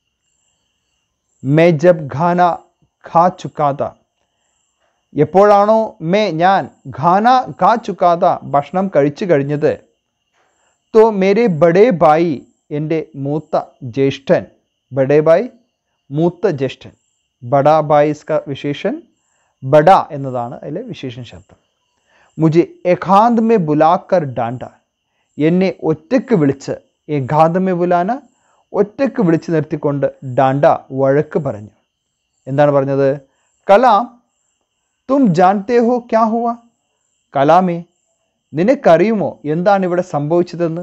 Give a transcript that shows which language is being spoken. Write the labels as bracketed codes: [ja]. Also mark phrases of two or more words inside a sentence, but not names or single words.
[hi] मैं जब खाना खा चुका था, [ml] എപ്പോഴാണോ ഞാൻ [hi] खाना खा चुका था, [ml] ഭക്ഷണം കഴിച്ചു കഴിഞ്ഞത്, [hi] तो मेरे बड़े भाई, [ml] എൻ്റെ മൂത്ത ജ്യേഷ്ഠൻ, [hi] बड़े भाई [ml] മൂത്ത ജ്യേഷ്ഠൻ, [hi] बड़ा भाई इसका विशेषण, [ml] ബഡ എന്നതാണ് അതിലെ വിശേഷൻ ശബ്ദം. [hi] मुझे एकांत में बुलाकर डांटा, [ml] എന്നെ ഒറ്റയ്ക്ക് വിളിച്ച്, [hi] एकांत में बुलाना, [ml] ഒറ്റയ്ക്ക് വിളിച്ച് നിർത്തിക്കൊണ്ട്, ഡാണ്ട വഴക്ക് പറഞ്ഞു. എന്താണ് പറഞ്ഞത്? [hi] कलाम तुम जानते हो क्या हुआ, [ml] കലാമേ നിനക്കറിയുമോ എന്താണ് ഇവിടെ സംഭവിച്ചതെന്ന്?